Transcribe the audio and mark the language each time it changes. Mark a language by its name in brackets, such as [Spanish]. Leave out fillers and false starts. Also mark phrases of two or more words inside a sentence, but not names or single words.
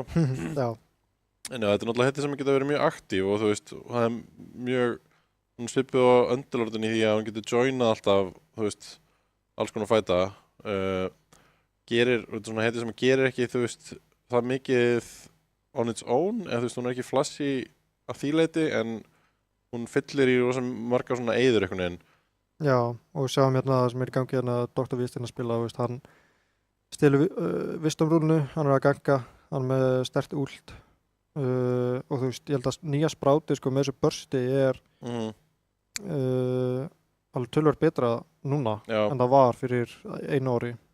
[Icelandic] Já. En já, þetta er náttúrulega hetja sem geta verið mjög aktív og þú veist, það er mjög svipið á Underlordin í því að hann getur joinað alltaf, þú veist, alls konar fæta. Svona hetja sem gerir ekki, þú veist, það mikið [English] on its own, [Icelandic] eða þú veist, hún er ekki flashy að því leyti, en hún fyllir í rosa margar svona eyður einhvern veginn. Já, og við sjáum hérna það sem er í gangi hérna Dr. Wistin að spila, þú veist, hann stelur Wisdom-rúlinu, hann er að ganga, hann er með sterkt últ. Og þú veist, ég held að nýja spráti sko með þessu bursti er alveg tölvöld betra núna en það var fyrir einu ári.